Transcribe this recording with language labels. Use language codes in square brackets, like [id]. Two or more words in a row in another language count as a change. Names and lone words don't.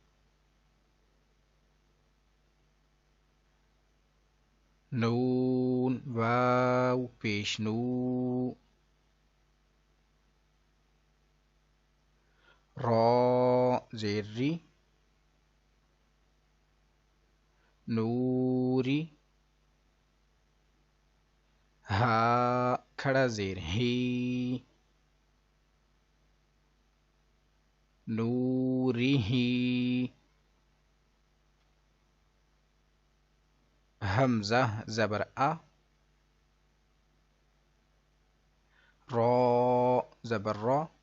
[ur] نون واو پیش نو را زیر ری نوری ہا کھڑا زیر ہی نوری ہی حمزہ زبر ا را زبر را